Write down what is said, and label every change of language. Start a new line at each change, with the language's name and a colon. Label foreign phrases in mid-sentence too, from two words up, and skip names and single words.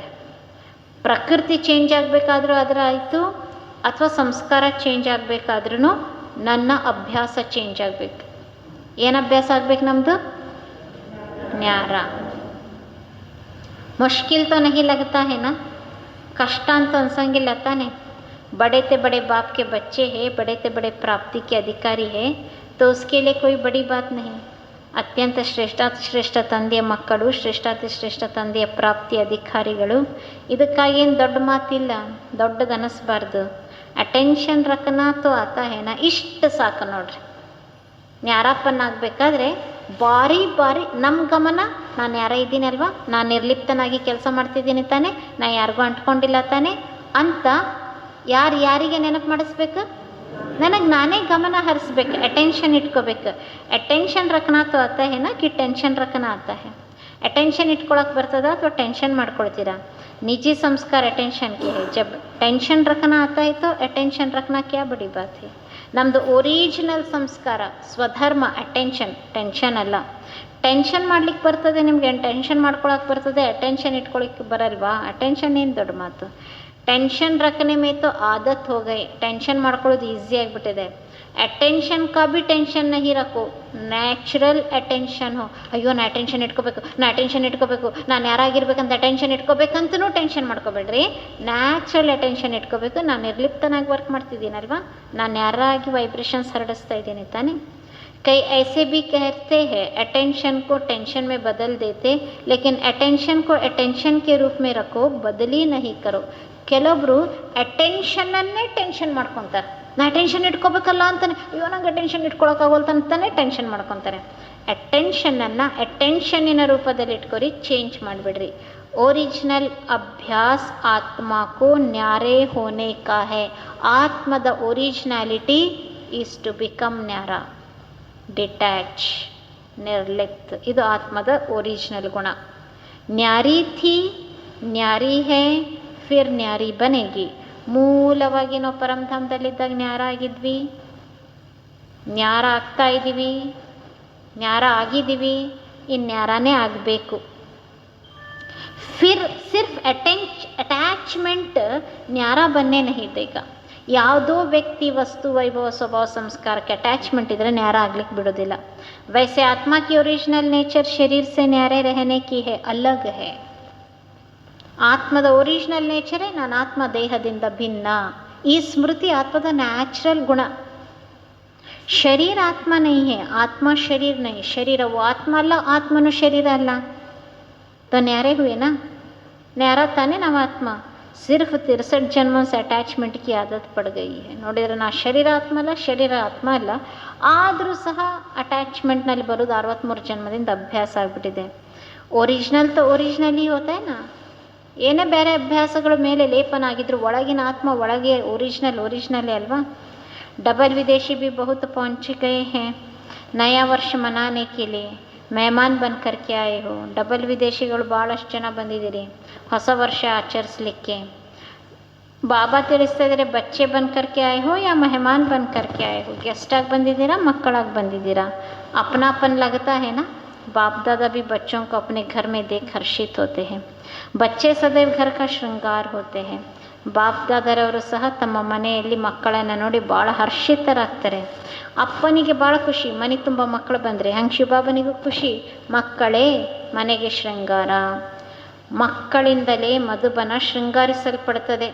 Kannada: ಪ್ರಕೃತಿ ಚೇಂಜ್ ಆಗಬೇಕಾದ್ರೂ ಅದರ ಆಯಿತು, ಅಥವಾ ಸಂಸ್ಕಾರ ಚೇಂಜ್ ಆಗಬೇಕಾದ್ರೂ ನನ್ನ ಅಭ್ಯಾಸ ಚೇಂಜ್ ಆಗಬೇಕು. ಏನು ಅಭ್ಯಾಸ ಆಗಬೇಕು ನಮ್ಮದು? ನ್ಯಾರ.
Hindi: मुश्किल तो नहीं लगता है ना?
Kannada: ಕಷ್ಟ ಅಂತ ಅನ್ಸಂಗಿಲ್ಲ ತಾನೆ.
Hindi: बड़े ते बड़े बाप के बच्चे हैं, बड़े ते बड़े प्राप्ति के अधिकारी हैं, तो उसके लिए कोई बड़ी बात नहीं.
Kannada: ಅತ್ಯಂತ ಶ್ರೇಷ್ಠ ತಂದೆಯ ಮಕ್ಕಳು, ಶ್ರೇಷ್ಠ ತಂದೆಯ ಪ್ರಾಪ್ತಿ ಅಧಿಕಾರಿಗಳು. ಇದಕ್ಕಾಗೇನು ದೊಡ್ಡ ಮಾತಿಲ್ಲ, ದೊಡ್ಡದು ಅನ್ನಿಸ್ಬಾರ್ದು.
Hindi: अटेंशन रखना तो आता है न,
Kannada: ಇಷ್ಟು ಸಾಕು ನೋಡ್ರಿ. ನ್ಯಾರಪ್ಪನ ಆಗಬೇಕಾದ್ರೆ ಬಾರಿ ನಮ್ಮ ಗಮನ, ನಾನು ಯಾರ ಇದ್ದೀನಲ್ವಾ, ನಾನು ನಿರ್ಲಿಪ್ತನಾಗಿ ಕೆಲಸ ಮಾಡ್ತಿದ್ದೀನಿ ತಾನೆ, ನಾನು ಯಾರಿಗೂ ಅಂಟ್ಕೊಂಡಿಲ್ಲ ತಾನೆ ಅಂತ ಯಾರಿಗೆ ನೆನಪು ಮಾಡಿಸ್ಬೇಕು? ನನಗೆ ನಾನೇ ಗಮನ ಹರಿಸ್ಬೇಕು, ಅಟೆನ್ಷನ್ ಇಟ್ಕೋಬೇಕು.
Hindi: अटेंशन रखना तो आता है न कि टेंशन रखना आता है.
Kannada: ಅಟೆನ್ಷನ್ ಇಟ್ಕೊಳಕ್ಕೆ ಬರ್ತದ ಅಥವಾ ಟೆನ್ಷನ್ ಮಾಡ್ಕೊಳ್ತೀರಾ?
Hindi: निजी संस्कार अटेंशन के है. जब टेंशन रखना आता है तो अटेंशन रखना क्या बड़ी बात है.
Kannada: ನಮ್ಮದು ಒರಿಜಿನಲ್ ಸಂಸ್ಕಾರ ಸ್ವಧರ್ಮ ಅಟೆನ್ಷನ್, ಟೆನ್ಷನ್ ಅಲ್ಲ. ಟೆನ್ಷನ್ ಮಾಡ್ಲಿಕ್ಕೆ ಬರ್ತದೆ ನಿಮಗೆ, ಟೆನ್ಷನ್ ಮಾಡ್ಕೊಳಕ್ಕೆ ಬರ್ತದೆ, ಅಟೆನ್ಷನ್ ಇಟ್ಕೊಳಕ್ಕೆ ಬರಲ್ವಾ? ಅಟೆನ್ಷನ್ ಏನು ದೊಡ್ಡ ಮಾತು.
Hindi: टेंशन रखने में तो आदत हो गई.
Kannada: ಟೆನ್ಷನ್ ಮಾಡ್ಕೊಳ್ಳೋದು ಈಸಿ ಆಗಿಬಿಟ್ಟಿದೆ.
Hindi: अटेंशन का भी टेंशन नहीं रखो, नेचुरल अटेंशन हो.
Kannada: ಅಯ್ಯೋ ನಾ ಅಟೆನ್ಷನ್ ಇಟ್ಕೋಬೇಕು, ನಾನು ಯಾರಾಗಿರ್ಬೇಕಂತ ಅಟೆನ್ಷನ್ ಇಟ್ಕೋಬೇಕಂತನೂ ಟೆನ್ಷನ್ ಮಾಡ್ಕೋಬೇಡ್ರಿ. ನ್ಯಾಚುರಲ್ ಅಟೆನ್ಷನ್ ಇಟ್ಕೋಬೇಕು. ನಾನು ನಿರ್ಲಿಪ್ತನಾಗಿ ವರ್ಕ್ ಮಾಡ್ತಿದ್ದೀನಲ್ವಾ, ನಾನು ಯಾರಾಗಿ ವೈಬ್ರೇಷನ್ಸ್ ಹರಡಿಸ್ತಾ ಇದ್ದೀನಿ ತಾನೆ.
Hindi: कई ऐसे भी कहते हैं अटेंशन को टेंशन में बदल देते, लेकिन अटेंशन को अटेंशन के रूप में रखो, बदली नहीं करो.
Kannada: ಕೆಲವೊಬ್ರು ಅಟೆನ್ಷನನ್ನೇ ಟೆನ್ಷನ್ ಮಾಡ್ಕೊತಾರೆ. ನಾ ಅಟೆನ್ಷನ್ ಇಟ್ಕೋಬೇಕಲ್ಲ ಅಂತಾನೆ, ಅಯ್ಯೋ ನಂಗೆ ಅಟೆನ್ಷನ್ ಇಟ್ಕೊಳಕ್ಕಾಗೋಲ್ತ ಅಂತಾನೆ ಟೆನ್ಷನ್ ಮಾಡ್ಕೊತಾರೆ. ಅಟೆನ್ಷನನ್ನು ಅಟೆನ್ಷನ್ನಿನ ರೂಪದಲ್ಲಿ ಇಟ್ಕೊರಿ, ಚೇಂಜ್ ಮಾಡಿಬಿಡ್ರಿ.
Hindi: ओरिजिनल अभ्यास आत्मा को न्यारे होने का है.
English: आत्मद originality is to become न्यारा, डिटैच, निर्लिप्त.
Kannada: ಇದು ಆತ್ಮದ ಒರಿಜಿನಲ್ ಗುಣ.
Hindi: न्यारी थी, न्यारी है, फिर न्यारी बनेगी.
Kannada: ಮೂಲವಾಗಿ ನಾವು ಪರಮಧಾಮದಲ್ಲಿದ್ದಾಗ ನ್ಯಾರ ಆಗಿದ್ವಿ, ನ್ಯಾರ ಆಗ್ತಾ ಇದ್ದೀವಿ, ನ್ಯಾರ ಆಗಿದ್ದೀವಿ, ಇನ್ನು ನ್ಯಾರನೇ ಆಗಬೇಕು.
Hindi: फिर सिर्फ अटैचमेंट न्यारा बनने नहीं देगा.
Kannada: ಯಾವುದೋ ವ್ಯಕ್ತಿ, ವಸ್ತು, ವೈಭವ, ಸ್ವಭಾವ, ಸಂಸ್ಕಾರಕ್ಕೆ ಅಟ್ಯಾಚ್ಮೆಂಟ್ ಇದ್ದರೆ ನ್ಯಾರ ಆಗ್ಲಿಕ್ಕೆ ಬಿಡೋದಿಲ್ಲ.
Hindi: वैसे आत्मा की ओरिजिनल नेचर शरीर से न्यारे रहने की है, अलग है.
Kannada: ಆತ್ಮದ ಒರಿಜಿನಲ್ ನೇಚರೇ ನಾನು ಆತ್ಮ ದೇಹದಿಂದ ಭಿನ್ನ. ಈ ಸ್ಮೃತಿ ಆತ್ಮದ ನ್ಯಾಚುರಲ್ ಗುಣ. ಶರೀರ ಆತ್ಮ
Hindi: नहीं है, आत्मा शरीर नहीं.
Kannada: ಶರೀರವು ಆತ್ಮ ಅಲ್ಲ, ಆತ್ಮನು ಶರೀರ ಅಲ್ಲ.
Hindi: तो न्यारे हुए ना, न्यारा ताने नाम आत्मा. सिर्फ 63 जन्मों से अटैचमेंट की आदत पड़ गई है.
Kannada: ನೋಡಿದ್ರೆ ನಾ ಶರೀರ ಆತ್ಮ ಅಲ್ಲ, ಶರೀರ ಆತ್ಮ ಅಲ್ಲ, ಆದರೂ ಸಹ ಅಟ್ಯಾಚ್ಮೆಂಟ್ನಲ್ಲಿ ಬರೋದು 63 ಜನ್ಮದಿಂದ ಅಭ್ಯಾಸ ಆಗಿಬಿಟ್ಟಿದೆ.
Hindi: ओरिजिनल तो ओरिजिनल ही होता है न,
Kannada: ಏನೇ ಬೇರೆ ಅಭ್ಯಾಸಗಳ ಮೇಲೆ ಲೇಪನ ಆಗಿದ್ರು ಒಳಗಿನ ಆತ್ಮ ಒಳಗೆ ಒರಿಜಿನಲ್ಲೇ ಅಲ್ವಾ.
Hindi: डबल विदेशी भी बहुत पहुँच गए हैं नया वर्ष मनाने के लिए. मेहमान बनकर के आए हो.
Kannada: ಡಬಲ್ ವಿದೇಶಿಗಳು ಭಾಳಷ್ಟು ಜನ ಬಂದಿದ್ದೀರಿ ಹೊಸ ವರ್ಷ ಆಚರಿಸ್ಲಿಕ್ಕೆ. ಬಾಬಾ ತಿಳಿಸ್ತಾ ಇದ್ದಾರೆ,
Hindi: बच्चे बनकर के आए हो या मेहमान बनकर के आए हो.
Kannada: ಗೆಸ್ಟಾಗಿ ಬಂದಿದ್ದೀರಾ, ಮಕ್ಕಳಾಗಿ ಬಂದಿದ್ದೀರಾ.
Hindi: अपनापन लगता है ना. बाप दादा भी बच्चों को अपने घर में देख हर्षित होते हैं. बच्चे सदैव घर का श्रृंगार होते हैं.
Kannada: ಬಾಪ್ ದಾದರವರು ಸಹ ತಮ್ಮ ಮನೆಯಲ್ಲಿ ಮಕ್ಕಳನ್ನು ನೋಡಿ ಭಾಳ ಹರ್ಷಿತರಾಗ್ತಾರೆ. ಅಪ್ಪನಿಗೆ ಭಾಳ ಖುಷಿ, ಮನೆ ತುಂಬ ಮಕ್ಕಳು ಬಂದರೆ. ಹಂಗೆ ಶಿವಬಾಬನಿಗೂ ಖುಷಿ, ಮಕ್ಕಳೇ ಮನೆಗೆ ಶೃಂಗಾರ. ಮಕ್ಕಳಿಂದಲೇ ಮಧುಬನ ಶೃಂಗಾರಿಸಲ್ಪಡ್ತದೆ.